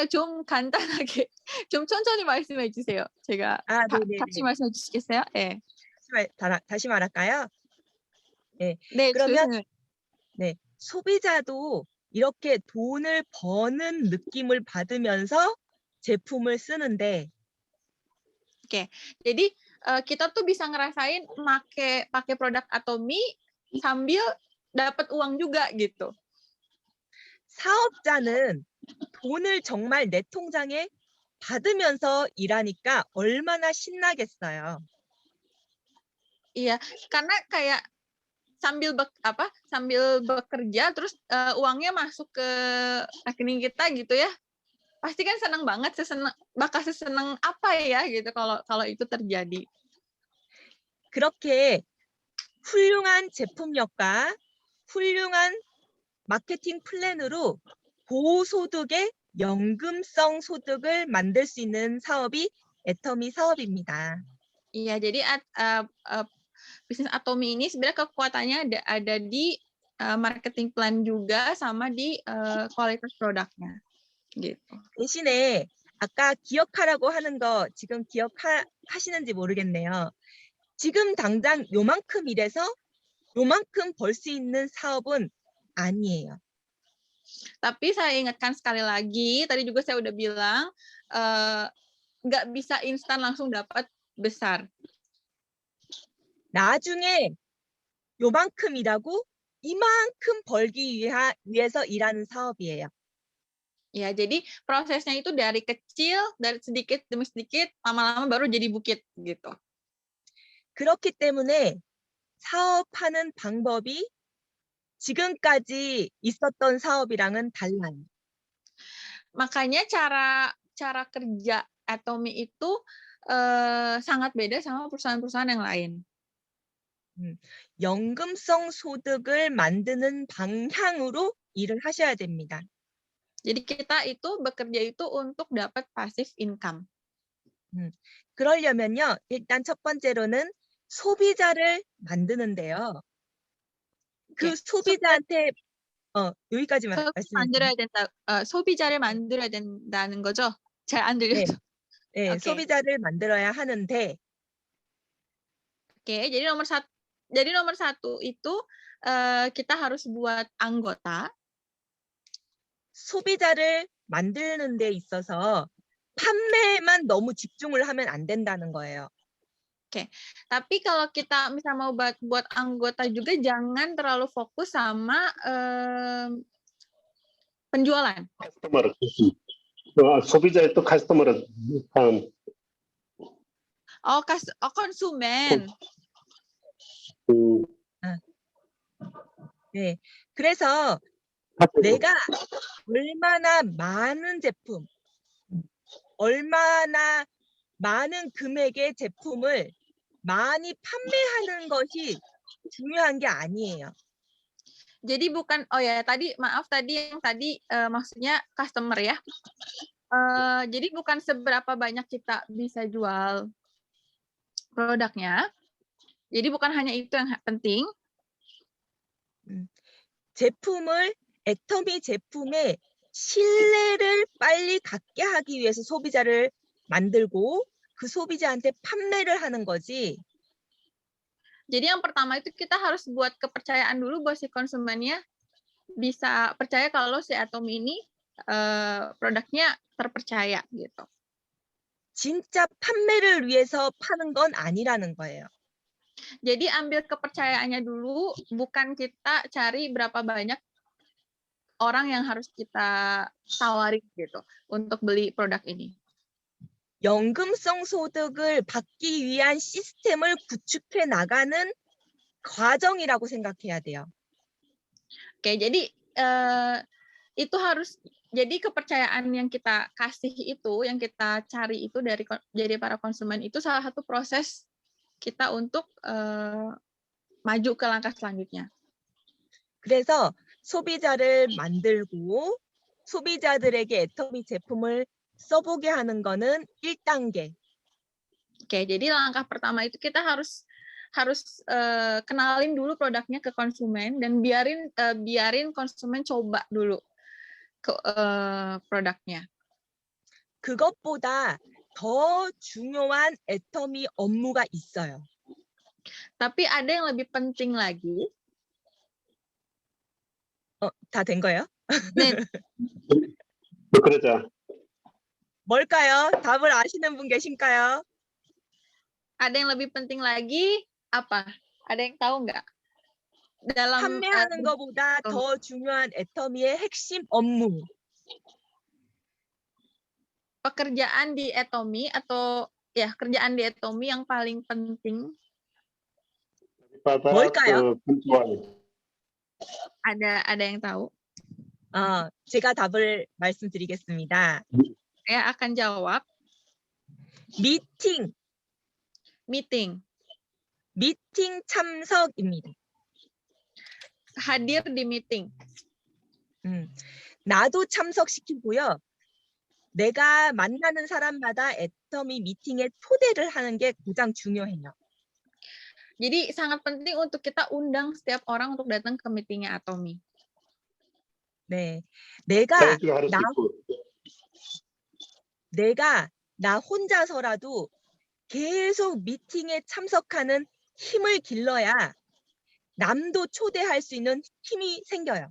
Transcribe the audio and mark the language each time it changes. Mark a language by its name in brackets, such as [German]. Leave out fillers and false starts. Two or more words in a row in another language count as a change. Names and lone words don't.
[Korean] 좀 간단하게 좀 천천히 말씀해 주세요. 제가 다시 말씀해 주시겠어요? 네. 다시 말할까요? 네. 네, 그러면 죄송해요. 네, 소비자도 이렇게 돈을 버는 느낌을 받으면서 제품을 쓰는데 [Indonesian] Oke, jadi kita tuh bisa ngerasain pakai produk Atomy sambil dapat uang juga gitu. [Korean] 사업자는 돈을 정말 내 통장에 받으면서 일하니까 얼마나 신나겠어요. [Indonesian] Iya, karena kayak sambil bekerja terus uangnya masuk ke rekening kita gitu ya. Pasti kan senang banget, bakal sesenang apa ya gitu kalau itu terjadi. [Korean] 그렇게 훌륭한 제품력과 훌륭한 마케팅 플랜으로 고소득의 연금성 소득을 만들 수 있는 사업이 애터미 사업입니다. [Indonesian] Iya, jadi bisnis Atomy ini sebenarnya kekuatannya ada di [English] marketing plan [Indonesian] juga sama di kualitas produknya. gitu. [Korean] 대신에 아까 기억하라고 하는 거 지금 기억하시는지 모르겠네요. 지금 당장 요만큼 일해서 요만큼 벌 수 있는 사업은 아니에요. [Indonesian] Tapi saya ingatkan sekali lagi, tadi juga saya udah bilang, nggak bisa instan langsung dapat besar. [Korean] 나중에 요만큼 일하고 이만큼 벌기 위해서 일하는 사업이에요. [Indonesian] Ya, jadi prosesnya itu dari kecil, dari sedikit demi sedikit, lama-lama baru jadi bukit gitu. [Korean] 그렇기 때문에 사업하는 방법이 지금까지 있었던 사업이랑은 달라요. [Indonesian] Makanya cara kerja Atomy itu sangat beda sama perusahaan-perusahaan yang lain. [Korean] 연금성 소득을 만드는 방향으로 일을 하셔야 됩니다. [Indonesian] Jadi kita itu bekerja itu untuk dapat [English] passive income. [Korean] 그러려면요, 일단 첫 번째로는 소비자를 만드는데요. 그 소비자한테 여기까지만 말씀드릴게요. 소비자를 만들어야 된다는 거죠? 잘 안 들려서. 네, Okay. 소비자를 만들어야 하는데. [Indonesian] Oke, jadi nomor satu itu kita harus buat anggota. [Korean] 소비자를 만드는 데 있어서 판매에만 너무 집중을 하면 안 된다는 거예요. [Indonesian] Oke, tapi kalau kita misal mau buat anggota juga jangan terlalu fokus sama penjualan. [Korean] 소비자의 또 커스터머를 konsumen. 네. 그래서 내가 얼마나 많은 제품, 얼마나 많은 금액의 제품을 많이 판매하는 것이 중요한 게 아니에요. [Indonesian] Jadi bukan, tadi maaf yang tadi maksudnya customer ya. Jadi bukan seberapa banyak kita bisa jual produknya. Jadi bukan hanya itu yang penting. [Korean] 제품을 애터미 제품의 신뢰를 빨리 갖게 하기 위해서 소비자를 만들고 그 소비자한테 판매를 하는 거지. [Indonesian] Jadi yang pertama itu kita harus buat kepercayaan dulu buat si konsumennya bisa percaya kalau si Atomy ini produknya terpercaya gitu. [Korean] 진짜 판매를 위해서 파는 건 아니라는 거예요. [Indonesian] Jadi ambil kepercayaannya dulu, bukan kita cari berapa banyak orang yang harus kita tawarin gitu untuk beli produk ini. [Korean] 연금성 소득을 받기 위한 시스템을 구축해 나가는 과정이라고 생각해야 돼요. [Indonesian] Oke, jadi itu harus jadi kepercayaan yang kita kasih itu, yang kita cari itu dari para konsumen itu salah satu proses kita untuk maju ke langkah selanjutnya. [Korean] 그래서 소비자를 만들고 소비자들에게 애터미 제품을 써보게 하는 거는 1단계. [Indonesian] Oke, jadi langkah pertama itu kita harus kenalin dulu produknya ke konsumen dan biarin konsumen coba dulu ke produknya. [Korean] 그것보다 더 중요한 애터미 업무가 있어요. [Indonesian] Tapi ada yang lebih penting lagi. [Korean] 다 된 거예요? 네. 그러자. 뭘까요? 답을 아시는 분 계신가요? [Indonesian] Ada yang lebih penting lagi apa? Ada yang tahu nggak? Dalam [Korean] 판매하는 것보다 더 중요한 애터미의 핵심 업무. [Indonesian] pekerjaan di Atomy atau ya kerjaan di Atomy yang paling penting. [Korean] 뭘까요? [Indonesian] Ada yang tahu? [Korean] 제가 답을 말씀드리겠습니다. [Indonesian] Saya akan jawab. [Korean] 미팅 참석입니다. [Indonesian] Hadir di meeting. [Korean] 나도 참석시키고요. 내가 만나는 사람마다 애터미 미팅에 초대를 하는 게 가장 중요해요. [Indonesian] Jadi sangat penting untuk kita undang setiap orang untuk datang ke meetingnya Atomy. [Korean] 네, 내가 나 혼자서라도 계속 미팅에 참석하는 힘을 길러야 남도 초대할 수 있는 힘이 생겨요.